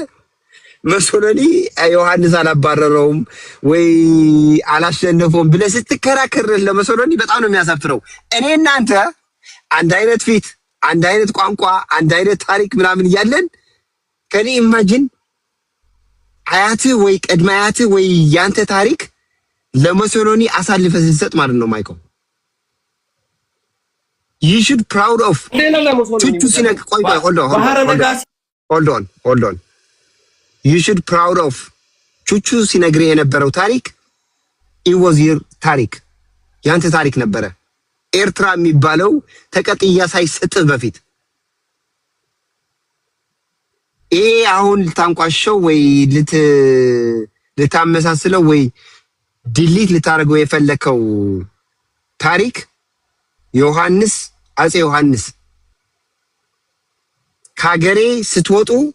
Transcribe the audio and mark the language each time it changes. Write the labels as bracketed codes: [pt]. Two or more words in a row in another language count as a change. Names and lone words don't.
[am] ሞሶሎኒ ዮሐንስ አላባረረውም ወይ አላሸነፈውም ብለህ ስትከራከር ለሞሶሎኒ በጣም ነው የሚያሳፍረው። እኔ እናንተ አንድ አይነት ፊት፣ አንድ አይነት ቋንቋ፣ አንድ አይነት ታሪክ ምናምን እያለን ከኔ ኢማጂን አያትህ ወይ ቅድመ አያትህ ወይ ያንተ ታሪክ ለሞሶሎኒ አሳልፈህ ስትሰጥ ማለት ነው ማይኮ። [en] you should proud of [am] ቹቹ ሲነግ ቆይ [en] hold on you should proud of [am] ቹቹ ሲነግር የነበረው ታሪክ [en] it was your [am] ታሪክ ያንተ ታሪክ ነበረ። ኤርትራ የሚባለው ተቀጥያ ሳይሰጥ በፊት ይሄ አሁን ልታንቋሸው ወይ ልታመሳስለው ወይ ዲሊት ልታደርገው የፈለከው ታሪክ ዮሐንስ አፄ ዮሐንስ ከሀገሬ ስትወጡ